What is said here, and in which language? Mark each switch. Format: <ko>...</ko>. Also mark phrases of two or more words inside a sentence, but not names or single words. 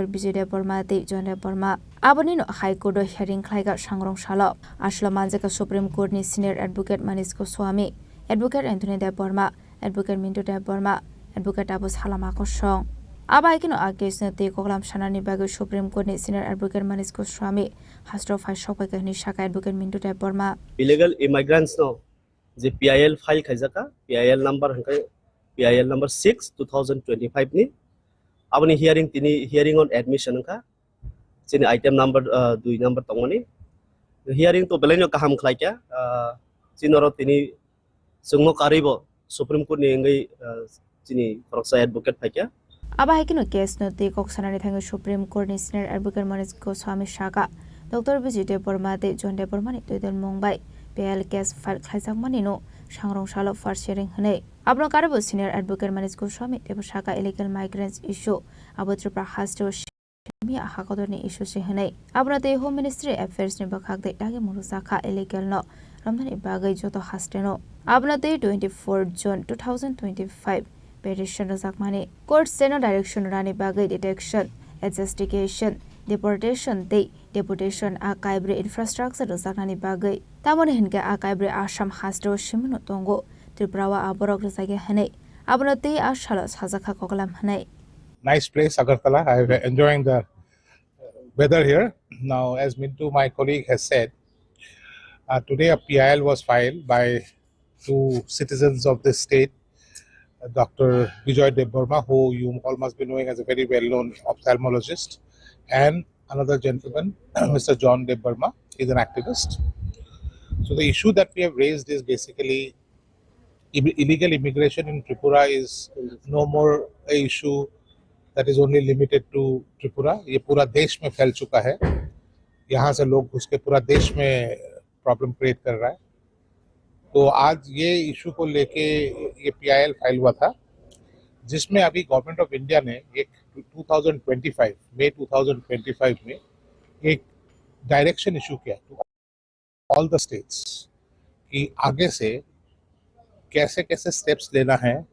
<trp>Bijay Deborma te John Deborma aboni no</trp> <en>High Court hearing</en> <trp>klaiga sangrong salo aslo manjaka Supreme Court ni</trp> <en>Senior Advocate</en> <trp>Manish Goswami Advocate Anthony Deborma Advocate Mintu Deborma Advocate Abu Salama Kosong Aba ikino a case no te koklam sanani bagai Supreme Court ni Senior Advocate Manish Goswami hastro file shokai kahni shaka Advocate Mintu Deborma</trp> <en>illegal immigrants</en> <trp>no the PIL file khaijaka PIL number hangkai PIL number 6 2025 ni abani</trp> <en>hearing on admission</en> <trp>ka chini item number 2 number tongoni hearing to belenyo kaham khlaikya chinoro tini sungmo karibo Supreme Court ni ngai chini koroksa advocate phaikya Aba ikino case no te kok sanani thangai Supreme Court ni Senior Advocate Manish Goswami shaka Dr. Bijay Deborma te John Deborma ni toidel mongbai PIL case file khaijak mani no sangrong salo</trp> <en>first hearing</en> <trp>hne abno karabo Senior Advocate Manish Goswami te shaka</trp> <en>illegal migrants issue</en> <trp>abo Tripura hasto mi hakodoni issue se hne abno te</trp> <en>Home Ministry Affairs</en> <trp>ni bakhak de dage murusaka illegal no ramdani bagai joto hasteno abno te 24 June 2025 petition zakmani court seno direction rani bagai</trp> <en>detection adjudication deportation day deputation archive infrastructure</en> <trp>zaknani bagai tamone hinga archive Assam hastro shimno tongo Tripura aborok rezage hne abnoti ashala sajaka koklam hne</trp> <en>Nice place Agartala. I'm enjoying the weather here. Now, as Mintu, my colleague, has said, today a PIL was filed by two citizens of this state, Dr. Bijay Deborma, who you all must be knowing as a very well-known ophthalmologist, and another gentleman, Mr. John Deborma, is an activist. So the issue that we have raised is basically illegal immigration in Tripura is no more an issue that is only limited to Tripura.</en> <hi>ये पूरा देश में फैल चुका है. यहाँ से लोग घुस के पूरा देश में</hi> <en>problem create</en> <hi>कर रहा है. तो आज ये इशू को लेके ये PIL फाइल हुआ था, जिसमें अभी गवर्नमेंट ऑफ इंडिया ने एक 2025 मई 2025 में एक</hi> <en>direction issue</en> <hi>किया</hi> <en>to all the states</en> <hi>कि आगे से कैसे कैसे स्टेप्स लेना है</hi>